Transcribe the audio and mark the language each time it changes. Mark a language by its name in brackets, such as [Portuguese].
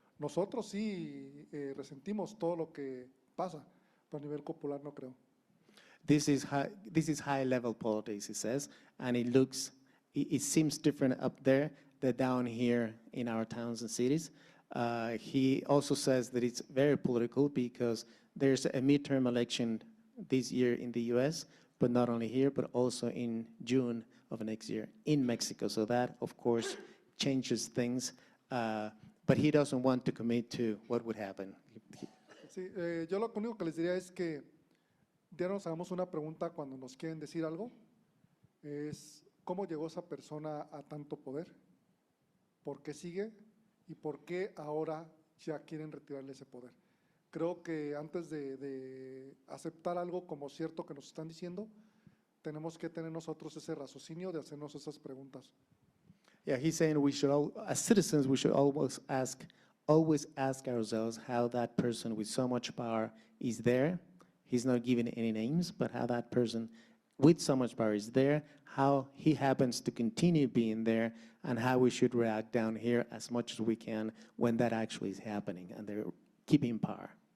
[Spanish] Nosotros sí resentimos todo lo que pasa, pero a nivel popular no creo. [English] This is high level politics, he says, and it seems different up there than down here in our towns and cities. He also says that it's very political because there's a midterm election this year in the US, but not only here, but also in June of next year in Mexico. So that, of course, changes things, but he doesn't want to commit to what would happen. [Spanish] Sí, yo lo único que les diría es que ya nos hagamos una pregunta cuando nos quieren decir algo, es cómo llegó esa persona a tanto poder, por qué sigue y por qué ahora ya quieren retirarle ese poder. Creo que antes de aceptar algo como cierto que nos están diciendo, tenemos que tener nosotros ese raciocinio de hacernos esas preguntas. [English] Yeah, he's saying we should all, as citizens, we should always ask ourselves how that person with so much power is there. He's not giving any names, but how that person with so much power is there, how he happens to continue being there, and how we should react down here as much as we can when that actually is happening and they're keeping power.